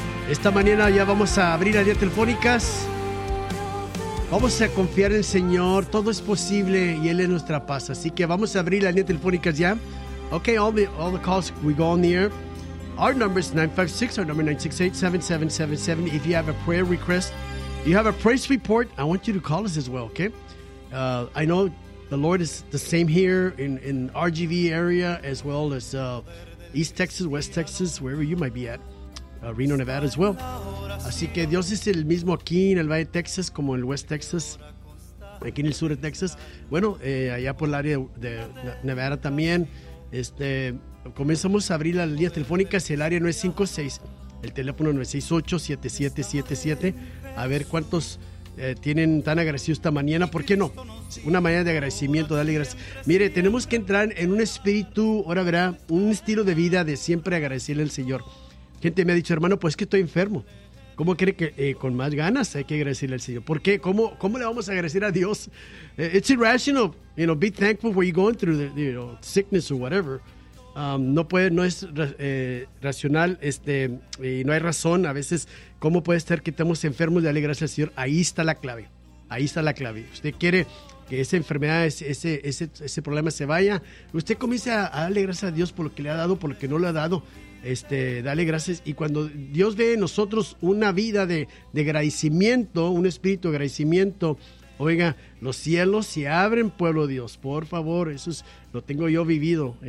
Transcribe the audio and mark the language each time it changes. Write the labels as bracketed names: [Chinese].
[Spanish] Esta mañana ya vamos a abrir las líneas telefónicas. Vamos a confiar en el Señor. Todo es posible y Él es nuestra paz. Así que vamos a abrir las líneas telefónicas ya. [English] Ok, all the calls we go on the air. Our number is 956, our number 968-7777. If you have a prayer request, you have a praise report, I want you to call us as well, okay? I know the Lord is the same here in RGV area as well as East Texas, West Texas, wherever you might be at, Reno, Nevada as well. [Spanish] Así que Dios es el mismo aquí en el Valle de Texas como en el West Texas, aquí en el sur de Texas. Bueno, allá por el área de Nevada también. Comenzamos a abrir las líneas telefónicas. El área 956, el teléfono 968-7777. A ver cuántos tienen tan agradecido esta mañana. ¿Por qué no? Una mañana de agradecimiento, dale gracias. Mire, tenemos que entrar en un espíritu, ahora verá, un estilo de vida de siempre agradecerle al Señor. Gente me ha dicho, hermano, pues que estoy enfermo. ¿Cómo cree que con más ganas hay que agradecerle al Señor? ¿Por qué? ¿Cómo le vamos a agradecer a Dios? [English] It's irrational, you know, be thankful for you going through the, you know, sickness or whatever. [Spanish] No es racional, y no hay razón. A veces, ¿cómo puede ser que estemos enfermos? Dale gracias al Señor. Ahí está la clave. Usted quiere que esa enfermedad, ese problema se vaya. Usted comience a darle gracias a Dios por lo que le ha dado, por lo que no le ha dado. Dale gracias. Y cuando Dios ve en nosotros una vida de agradecimiento, un espíritu de agradecimiento, oiga, los cielos se abren, pueblo de Dios, por favor, eso es, lo tengo yo vivido.